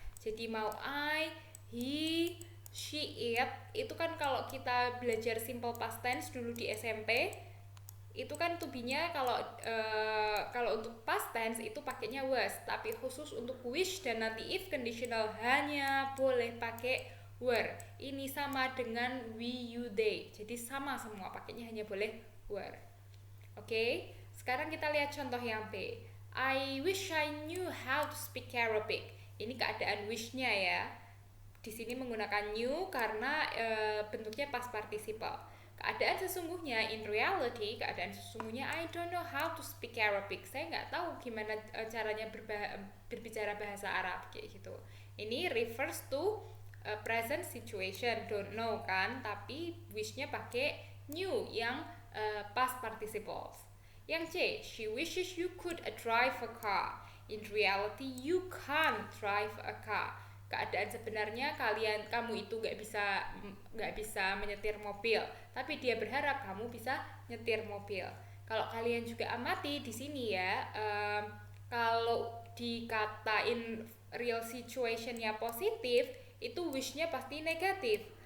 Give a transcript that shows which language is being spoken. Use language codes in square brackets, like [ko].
[id] Jadi mau I, he, she, it, itu kan kalau kita belajar simple past tense dulu di SMP, itu kan to be-nya kalau untuk past tense itu pakainya was, tapi khusus untuk wish dan nanti if conditional hanya boleh pakai were. Ini sama dengan we, you, they. Jadi sama semua, pakainya hanya boleh were. Oke, sekarang kita lihat contoh yang B. [en] I wish I knew how to speak Arabic. [id] Ini keadaan wish-nya ya. Di sini menggunakan knew karena bentuknya past participle. Keadaan sesungguhnya, [en] in reality, [id] keadaan sesungguhnya [en] I don't know how to speak Arabic. [id] Saya nggak tahu gimana caranya berbicara bahasa Arab kayak gitu. Ini [en] refers to present situation, [id] don't know kan, tapi wishnya pakai knew yang past participles. Yang C, [en] she wishes you could drive a car. In reality, you can't drive a car. [id] Keadaan sebenarnya kamu itu nggak bisa menyetir mobil, tapi dia berharap kamu bisa nyetir mobil. Kalau kalian juga amati di sini ya, kalau dikatain real situationnya positif, itu wishnya pasti negatif.